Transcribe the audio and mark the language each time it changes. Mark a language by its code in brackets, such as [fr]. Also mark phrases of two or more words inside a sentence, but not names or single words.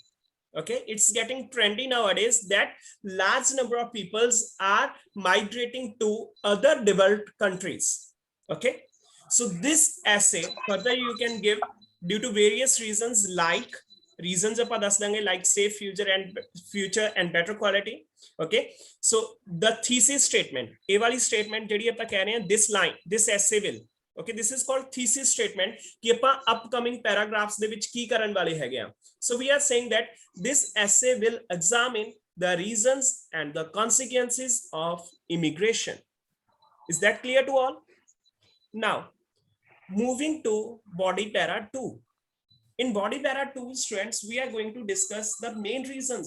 [en] Okay, it's getting trendy nowadays that large number of peoples are migrating to other developed countries. Okay, so this essay further you can give due to various reasons, like reasons like safe future and better quality. Okay, so the thesis statement, [pa] ਆ ਵਾਲੀ ਸਟੇਟਮੈਂਟ ਜਿਹੜੀ ਆਪਾਂ ਕਹਿ ਰਹੇ ਹੈਂ, [en] this line, this essay will, okay, this is called thesis statement [pa] ਕਿ ਆਪਾਂ [en] upcoming paragraphs [pa] ਦੇ ਵਿੱਚ ਕੀ ਕਰਨ ਵਾਲੇ ਹੈਗੇ ਆ. [en] So we are saying that this essay will examine the reasons and the consequences of immigration. Is that clear to all? Now moving to body para 2. In body para 2, students, we are going to discuss the main reasons.